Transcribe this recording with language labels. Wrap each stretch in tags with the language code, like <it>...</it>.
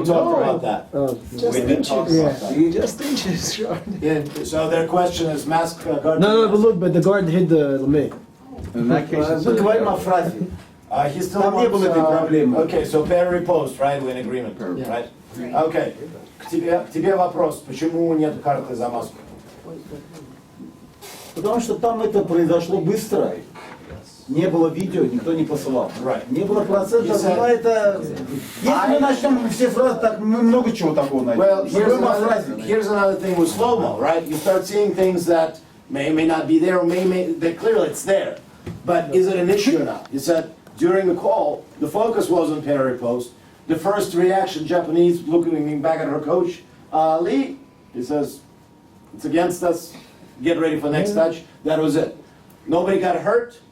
<en>We talked about that. We did talk about that. You just inches. So their question is mask guard. No, but look, but the guard hit the lemay. In that case, it's.</en> <ru>Мы говорим о фразе.</ru> <en>He still</en> <ru>Там не</ru> <en>wants,</en> <ru>было этой проблемы.</ru> <en>Okay, so pair repost, right? We're in agreement, Yeah. right? Okay.</en> <ru>К тебе вопрос. Почему нет карты за маску? Потому что там это произошло быстро. Не было видео, никто не посылал.</ru> <en>Right.</en> <ru>Не было процентов, но это... Если мы начнем все фразы, так мы много чего такого найдем.</ru> <en>Well,</en> <ru>Мы говорим о фразе.</ru> <en>here's another thing with slow-mo, right? You start seeing things that may not be there, or that clearly it's there. But is it an issue or not? You said during the call, the focus was on pair repost. The first reaction, Japanese looking back at her coach, Lee, he says, it's against us, get ready for next touch. That was it. Nobody got hurt.</en>